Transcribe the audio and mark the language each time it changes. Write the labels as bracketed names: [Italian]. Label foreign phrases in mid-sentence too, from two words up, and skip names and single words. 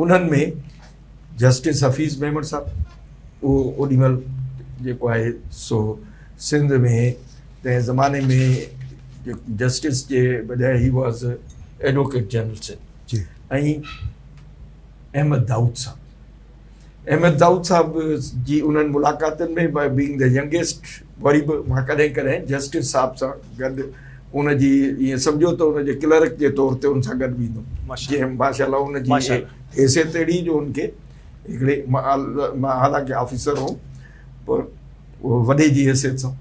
[Sindhi] उन्हनि में जस्टिस हफ़ीज़ मेमण साहबु, उहो ओॾीमहिल जेको आहे सो सिंध में तंहिं ज़माने में जस्टिस जे बजाए [English] he was Advocate General Sindh. [Sindhi] जी। ऐं अहमद दाऊद साहब, अहमद दाऊद साहब जी उन्हनि मुलाक़ातुनि में [English] by being the youngest, [Sindhi] वरी बि मां कॾहिं कॾहिं जस्टिस साहब सां गॾु उनजी ईअं सम्झो त उनजे क्लर्क जे तौर ते उन सां गॾु बीहंदुमि, जीअं माशाल्लाह उनजी हैसियत अहिड़ी जो उनखे हिकिड़े मां हालांकि ऑफिसर हुउमि पर उहो वॾे जी हैसियत सां।